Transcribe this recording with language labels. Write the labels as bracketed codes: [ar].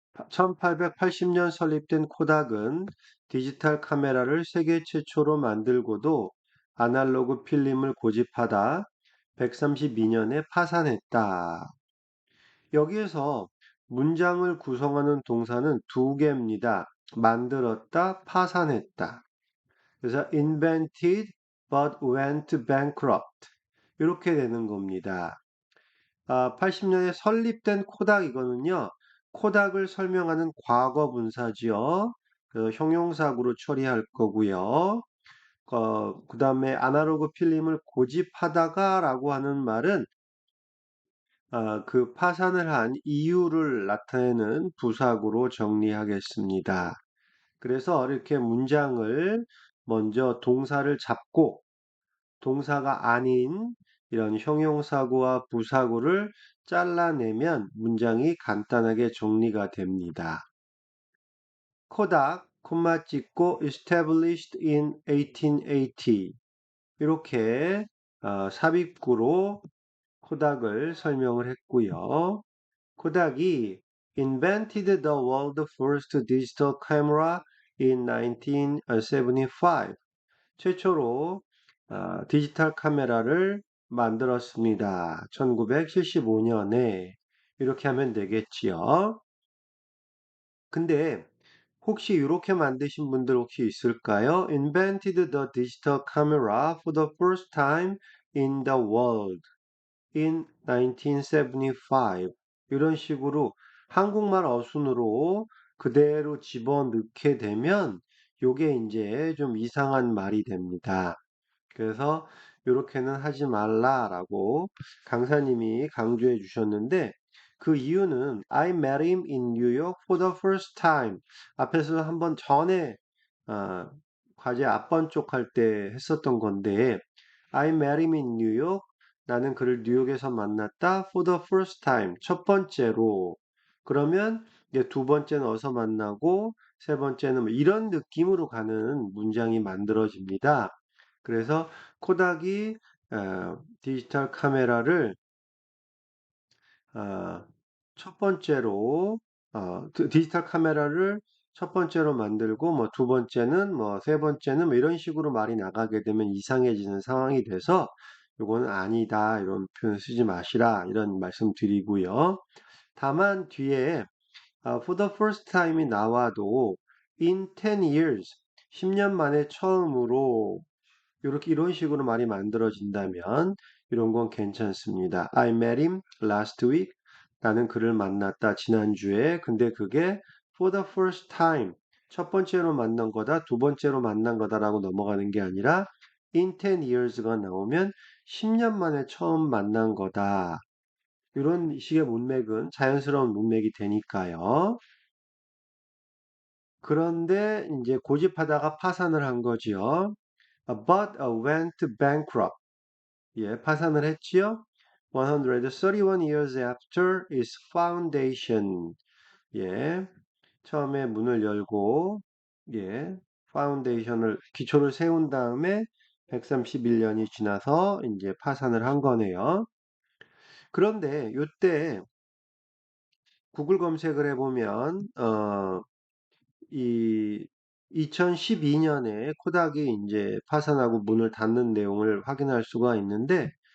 [ko] 1880년 설립된 코닥은 디지털 카메라를 세계 최초로 만들고도 아날로그 필름을 고집하다 132년에 파산했다. 여기에서 문장을 구성하는 동사는 두 개입니다. 만들었다, 파산했다. 그래서 [en] invented but went bankrupt. [ko] 이렇게 되는 겁니다. 80년에 설립된 코닥 이거는요. 코닥을 설명하는 과거 분사지요. 형용사구로 처리할 거고요. 그 다음에 아날로그 필름을 고집하다가 라고 하는 말은 그 파산을 한 이유를 나타내는 부사구로 정리하겠습니다. 그래서 이렇게 문장을 먼저 동사를 잡고 동사가 아닌 이런 형용사구와 부사구를 잘라내면 문장이 간단하게 정리가 됩니다. 코닥, 콤마 찍고 [en] established in 1880 [ko] 이렇게 삽입구로 코닥을 설명을 했고요. 코닥이 [en] invented the world's first digital camera in 1975 [ko] 최초로 디지털 카메라를 만들었습니다. 1975년에 이렇게 하면 되겠지요. 근데 혹시 이렇게 만드신 분들 혹시 있을까요? [en] Invented the digital camera for the first time in the world in 1975. [ko] 이런 식으로 한국말 어순으로 그대로 집어넣게 되면 요게 이제 좀 이상한 말이 됩니다. 그래서 이렇게는 하지 말라라고 강사님이 강조해 주셨는데 그 이유는 [en] I met him in New York for the first time. [ko] 앞에서 한번 전에 어, 과제 앞번 쪽 할 때 했었던 건데 [en] I met him in New York. [ko] 나는 그를 뉴욕에서 만났다 [en] for the first time. [ko] 첫 번째로. 그러면 이제 두 번째는 어디서 만나고 세 번째는 뭐 이런 느낌으로 가는 문장이 만들어집니다. 그래서 코닥이 디지털 카메라를 어, 첫 번째로 디지털 카메라를 첫 번째로 만들고 뭐 두 번째는 뭐 세 번째는 뭐 이런 식으로 말이 나가게 되면 이상해지는 상황이 돼서 요거는 아니다 이런 표현 쓰지 마시라 이런 말씀 드리고요. 다만 뒤에 [en] for the first time [ko] 이 나와도 [en] in 10 years [ko] 10년 만에 처음으로 이렇게 이런 식으로 말이 만들어진다면 이런 건 괜찮습니다. [en] I met him last week. [ko] 나는 그를 만났다 지난주에. 근데 그게 [en] for the first time. [ko] 첫 번째로 만난 거다, 두 번째로 만난 거다라고 넘어가는 게 아니라 [en] in 10 years [ko] 가 나오면 10년 만에 처음 만난 거다. 이런 식의 문맥은 자연스러운 문맥이 되니까요. 그런데 이제 고집하다가 파산을 한 거지요. [en] But went bankrupt. [ko] 예, 파산을 했지요. [en] 131 years after its foundation. [ko] 예, 처음에 문을 열고, 예, 파운데이션을, 기초를 세운 다음에 131년이 지나서 이제 파산을 한 거네요. 그런데 이때 구글 검색을 해보면, 이 2012년에 코닥이 이제 파산하고 문을 닫는 내용을 확인할 수가 있는데,